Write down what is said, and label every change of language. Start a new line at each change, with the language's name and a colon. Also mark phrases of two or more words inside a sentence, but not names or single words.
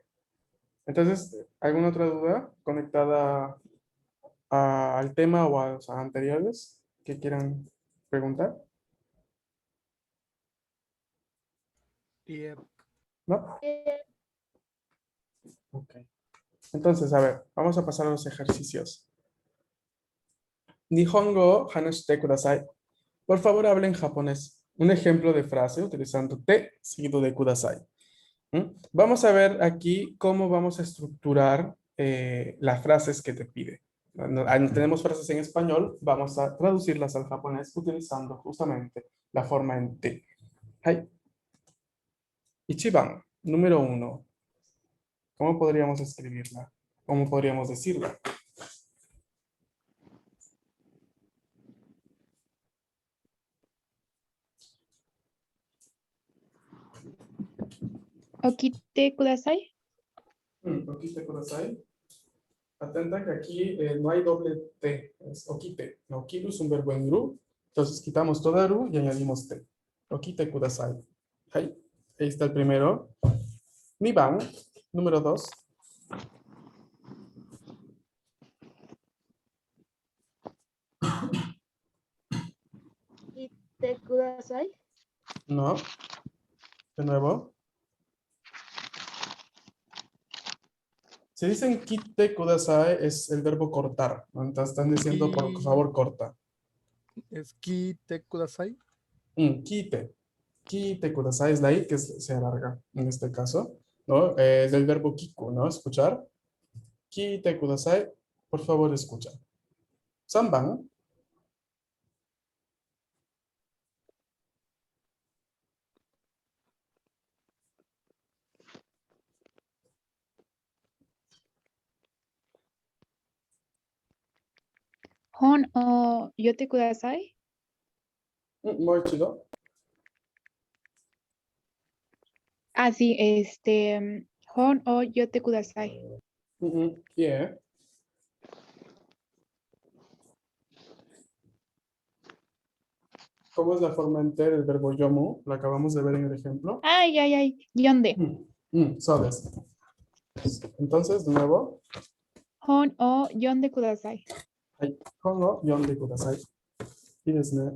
Spanish: Entonces, ¿alguna otra duda conectada al tema o a los anteriores que quieran preguntar? Yep. ¿No? Eh, Ok. Entonces, a ver, vamos a pasar a los ejercicios.
Japanese: 日本語話してください.
Spanish: Por favor, hablen japonés. Un ejemplo de frase utilizando te seguido de kudasai. ¿Mm? Vamos a ver aquí cómo vamos a estructurar las frases que te pide. Tenemos frases en español, vamos a traducirlas al japonés utilizando justamente la forma en te.
Japanese: はい。一番,
Spanish: número uno. ¿Cómo podríamos escribirla? ¿Cómo podríamos decirla?
Japanese: 起きてください. 起きてください.
Spanish: Atenta que aquí no hay doble T, es okite. No, kiru es un verbo en ru, entonces quitamos toda ru y añadimos te.
Japanese: 起きてください.
Spanish: Ahí está el primero. Niban, número dos.
Japanese: いてください.
Spanish: No, de nuevo. Si dicen
Japanese: きてください
Spanish: es el verbo cortar, ¿no? Entonces están diciendo por favor corta.
Japanese: Es きてください.
Spanish: Kite.
Japanese: きてください
Spanish: es la I que se alarga en este caso, ¿no? Es del verbo kiku, ¿no? Escuchar.
Japanese: きてください,
Spanish: por favor escucha. Samban,
Japanese: 本をよてください.
Spanish: muy chido. Ah, sí,
Japanese: 本をよてください.
Spanish: Yeah. ¿Cómo es la forma entera del verbo yomu? Lo acabamos de ver en el ejemplo. Ay, ay, ay. Yonde. Sabes. Entonces, de nuevo.
Japanese: 本を読んでください. はい。今後読んでください。いいですね。